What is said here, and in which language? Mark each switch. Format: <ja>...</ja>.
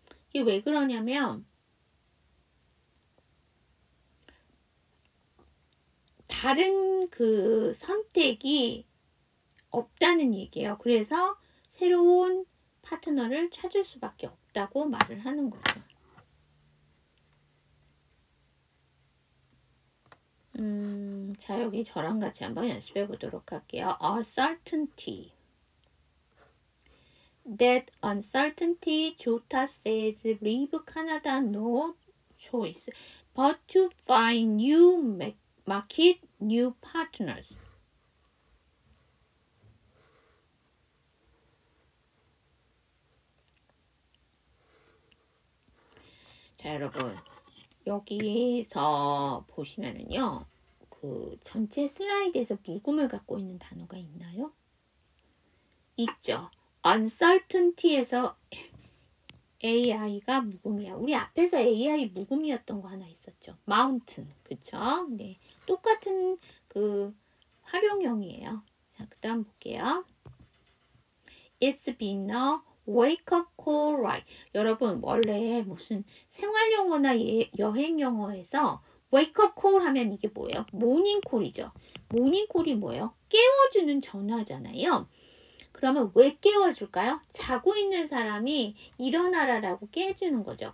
<ko>이게 왜 그러냐면 다른 그 선택이 없다는 얘기예요. 그래서 새로운 파트너를 찾을 수밖에 없다고 말을 하는 거죠. 자, 여기 저랑 같이 한번 연습해 보도록 할게요.</ko> <en>Uncertainty. That uncertainty, Jota says, leave Canada no choice but to find new market, new partners.</en> <ko>자, 여러분, 여기서 보시면은요, 그 전체 슬라이드에서 묵음을 갖고 있는 단어가 있나요? 있죠. uncertainty에서 AI가 묵음이야. 우리 앞에서 AI 묵음이었던 거 하나 있었죠. mountain. 그쵸? 네. 똑같은 그 활용형이에요. 자, 그 다음 볼게요.</ko> <en>It's been a wake-up call, right?</en> <ko>여러분, 원래 무슨 생활영어나 여행영어에서 wake-up call 하면 이게 뭐예요? 모닝콜이죠. 모닝콜이 뭐예요? 깨워주는 전화잖아요. 그러면 왜 깨워줄까요? 자고 있는 사람이 일어나라라고 깨주는 거죠.</ko>